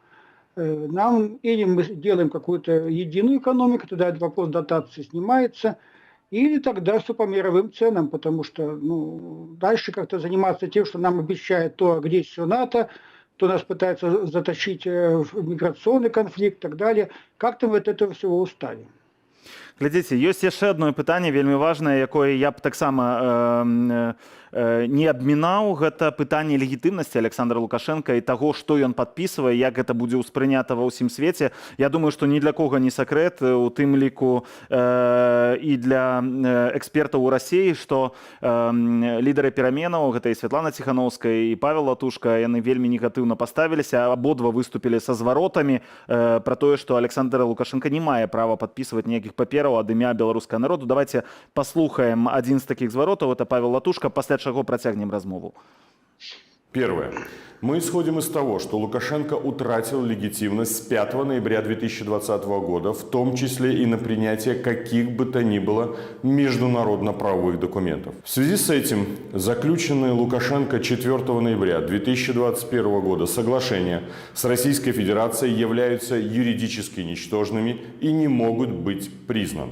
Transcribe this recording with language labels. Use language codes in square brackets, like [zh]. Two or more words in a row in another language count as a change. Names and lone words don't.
[ru] Нам или мы делаем какую-то единую экономику, тогда этот вопрос дотации снимается, или тогда все по мировым ценам, потому что дальше как-то заниматься тем, что нам обещает то агрессию НАТО, то нас пытается затащить в миграционный конфликт и так далее. Как-то мы от этого всего устали. [be] Глядзіце, ёсць яшчэ одно пытанне вельмі важнае, якое я б таксама не абмінаў, гэта пытанне легітымнасці Александра Лукашенко і таго, што ён падпісвае, як гэта будзе ўспрынята ва ўсім свеце. Я думаю, што ні для кога не сакрэт, у тым ліку і для экспертаў у Расіі, што лідары пераменаў, гэта і Святлана Ціхановская і Павел Латушка, яны вельмі негатыўна паставіліся, абодва выступілі са зваротамі пра тое, што Александр Лукашенко не мае права падпісваць ніякіх папераў ад імя беларускага народу. Давайте паслухаем адзін з такіх зваротаў, это Павел Латушка, пасля чаго працягнем размову. [ru] Первое. Мы исходим из того, что Лукашенко утратил легитимность с 5 ноября 2020 года, в том числе и на принятие каких бы то ни было международно-правовых документов. В связи с этим заключенные Лукашенко 4 ноября 2021 года соглашения с Российской Федерацией являются юридически ничтожными и не могут быть признаны.